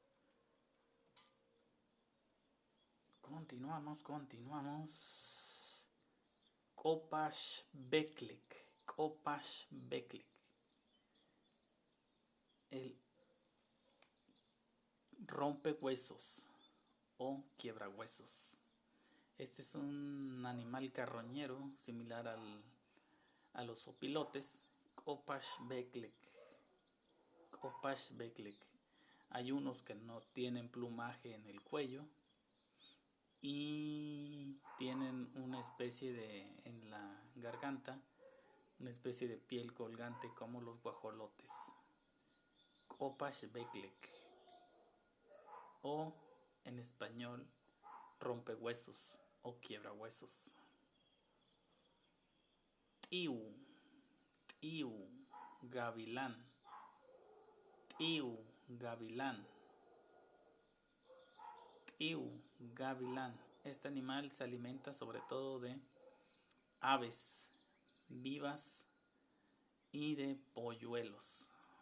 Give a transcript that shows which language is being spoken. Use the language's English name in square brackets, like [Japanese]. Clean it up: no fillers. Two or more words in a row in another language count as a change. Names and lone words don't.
[Huastec] Kopash beklek. [Spanish] El rompehuesos o quiebrahuesos. Este es un animal carroñero similar a los opilotes. [Huastec] Kopash beklek. [Spanish] Hay unos que no tienen plumaje en el cuello y tienen una especie en la garganta, una especie de piel colgante como los guajolotes. [Huastec] Kopash beklek [Spanish] o en español rompehuesos o quiebrahuesos. Tiu, gavilán. Gavilán. Este animal se alimenta sobre todo de aves vivas y de polluelos.